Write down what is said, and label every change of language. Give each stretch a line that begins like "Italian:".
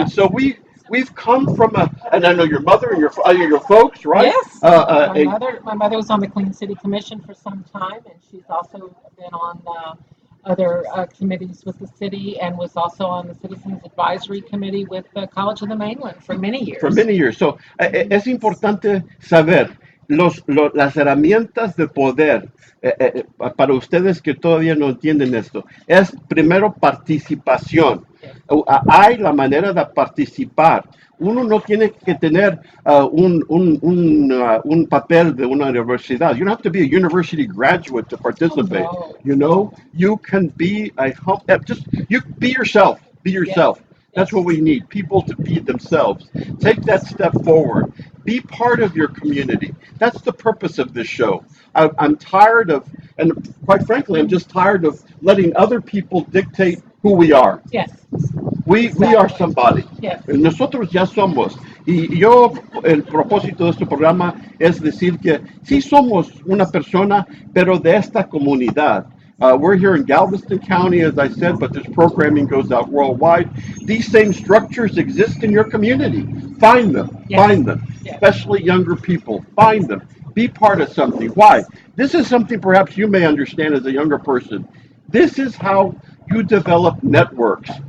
English: and so we've come from and I know your mother and your folks, right? Yes, my mother was on the Clean City Commission for some time, and she's also been on other committees with the city, and was also on the Citizens Advisory Committee with the College of the Mainland for many years. For many years.
Spanish: So, es importante saber las herramientas de poder para ustedes que todavía no entienden esto. Es primero participación. Hay la manera de participar. Uno no tiene que tener un papel de una universidad.
English: You don't have to be a university graduate to participate. Oh, no. You know, you can be you be yourself. Be yourself. Yes. That's what we need, people to be themselves. Take that step forward. Be part of your community. That's the purpose of this show. I'm tired of, and quite frankly, I'm just tired of letting other people dictate who we are. Yes. We are somebody. Yes.
Spanish: Nosotros ya somos. Y yo, el propósito de este programa es decir que sí somos una persona, pero de esta comunidad.
English: We're here in Galveston County, as I said, but this programming goes out worldwide. These same structures exist in your community. Find them. Yes. Find them. Yes. Especially younger people. Find them. Be part of something. Why? This is something perhaps you may understand as a younger person. This is how you develop networks.